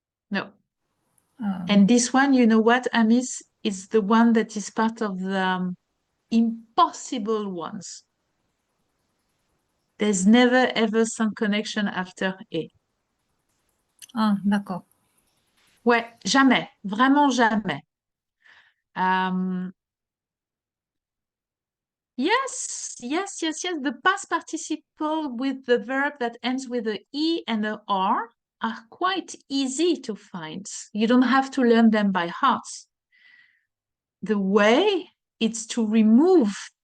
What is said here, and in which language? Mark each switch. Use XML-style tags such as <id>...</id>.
<en>No. And this one, you know what, Amis, is the one that is part of the impossible ones. There's never ever some connection after et.</en> <fr>Ah, d'accord. Ouais, jamais, vraiment jamais.</fr> <en>Yes. The past participle with the verb that ends with a E and a R are quite easy to find. You don't have to learn them by heart. The way is to remove.</en>